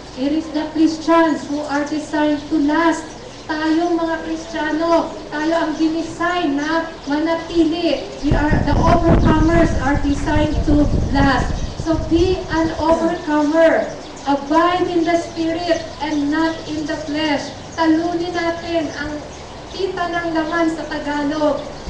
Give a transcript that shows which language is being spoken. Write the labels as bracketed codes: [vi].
[en] It is the Christians who are designed to last. [tl] Tayong mga Kristiyano, tayo ang dinisign na manatili. [en] The overcomers are designed to last. So be an overcomer. Abide in the Spirit and not in the flesh. [tl] Talunin natin ang kita ng laman sa Tagalog.